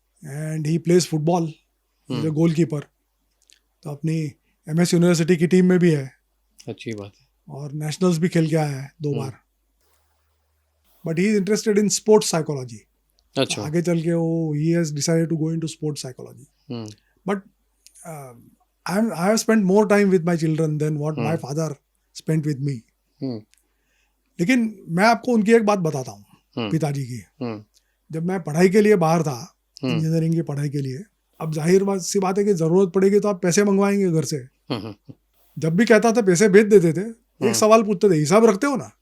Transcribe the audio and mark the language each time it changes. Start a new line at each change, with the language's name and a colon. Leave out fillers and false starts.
English: And he plays football, is a hmm. Goalkeeper.
Hindi: तो अपनी MS university की team में भी है, अच्छी बात है। और नेशनल्स भी खेल के आया है 2 बार। हम्म।
English: But he is interested in sports psychology.
Hindi: तो अच्छा। आगे चल के वो
English: He has decided to go into sports psychology. Hmm. But I have spent more time with my children than what my hmm. father spent with me. Hmm.
Hindi: लेकिन मैं आपको उनकी एक बात बताता हूँ, हम्म। पिताजी की। हम्म। जब मैं पढ़ाई के लिए बाहर था, हम्म। इंजीनियरिंग की पढ़ाई के लिए, अब जाहिर बात सी बात है कि जरूरत पड़ेगी तो आप पैसे मंगवाएंगे घर से। हम्म। जब भी कहता था पैसे भेज देते थे, एक सवाल पूछते थे, हिसाब रखते हो ना?